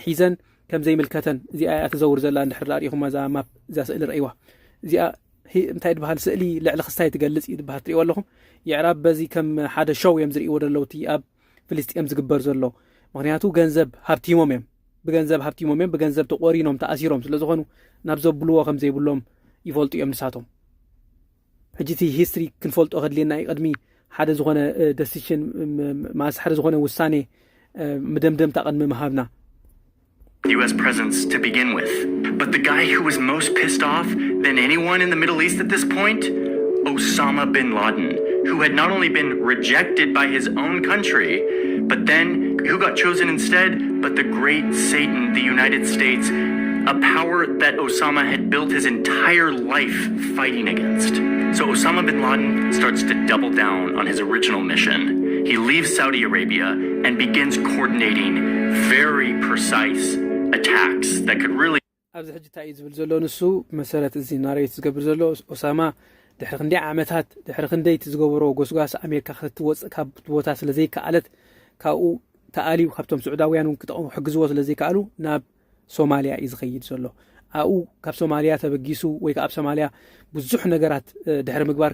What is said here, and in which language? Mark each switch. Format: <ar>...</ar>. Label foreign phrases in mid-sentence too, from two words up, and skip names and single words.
<ti>ሒዘን ከም ዘይምልከተን እዚኣ ተዘውር ዘላ እንድሕር ራእኹም እዛ ማፕ እዛ ስእሊ ርእይዋ እዚኣ እንታይ ትበሃል ስእሊ ልዕሊ ክስታይ ትገልጽ እዩ ትበሃል ትሪእዎ ኣለኹም የዕራብ በዚ ከም ሓደ ሾው እዮም ዝርእይዎ ዘለዉ እቲ ኣብ ፍልስጤም ዝግበር ዘሎ ምክንያቱ ገንዘብ ሃብቲሞም እዮም ብገንዘብ ተቆሪኖም ተኣሲሮም ስለ ዝኾኑ ናብ ዘብልዎ ከም ዘይብሎም ይፈልጡ እዮም ንሳቶም ሕጂ እቲ ሂስትሪ ክንፈልጦ ከድልየና ቅድሚ ሓደ ዝኾነ ደሲሽን ማስ ሓደ ዝኾነ ውሳኔ መደምደምታ ቅድሚ ምሃብና</ti> <en>U.S. presence to begin with. But the guy who was most pissed off than anyone in the Middle East at this point, Osama bin Laden, who had not only been rejected by his own country, but then who got chosen instead, but the great Satan, the United States, a power that Osama had built his entire life fighting against. So Osama bin Laden starts to double down on his original mission. He leaves Saudi Arabia and begins coordinating very precise attacks that could really</en> <ti>ኣብዚ ሕጂ እንታይ ዝብል ዘሎ ንሱ መሰረት እዚ ናሬት ዝገብር ዘሎ ኦሳማ ድሕሪ ክንደይ ዓመታት ድሕሪ ክንደይ ዝገበሮ ጎስጓስ ኣሜሪካ ክትወፅእ ካብ ቦታ ስለ ዘይከኣለት ካብኡ ተኣልዩ ካብቶም ስዑዳውያን ክጠቕሙ ሕግዝዎ ስለ ዘይከኣሉ ናብ ሶማልያ እዩ ዝኸይድ ዘሎ ኣብኡ ካብ ሶማልያ ተበጊሱ ወይ ካብ ሶማልያ ብዙሕ ነገራት ድሕሪ ምግባር</ti>